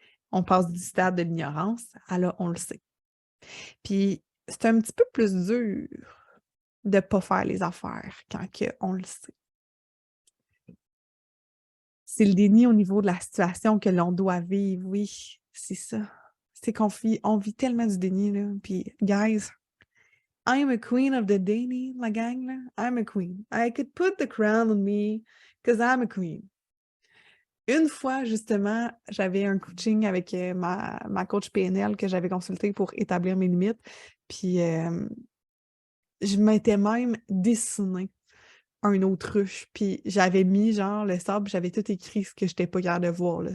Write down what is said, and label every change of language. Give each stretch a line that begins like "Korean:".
French: On passe du stade de l'ignorance à là, on le sait. Puis, c'est un petit peu plus dur de ne pas faire les affaires quand on le sait. C'est le déni au niveau de la situation que l'on doit vivre, oui, c'est ça. C'est on vit tellement du déni, là.
English: Puis, guys, I'm a queen of the déni,
French: la gang, là.
English: I'm a queen. I could put the crown on me, because I'm a queen.
French: Une fois, justement, j'avais un coaching avec ma coach PNL que j'avais consultée pour établir mes limites. Puis, je m'étais même dessinée un autruche. Puis, j'avais mis, genre, le sable, j'avais tout écrit ce que je n'étais pas capable de voir, là.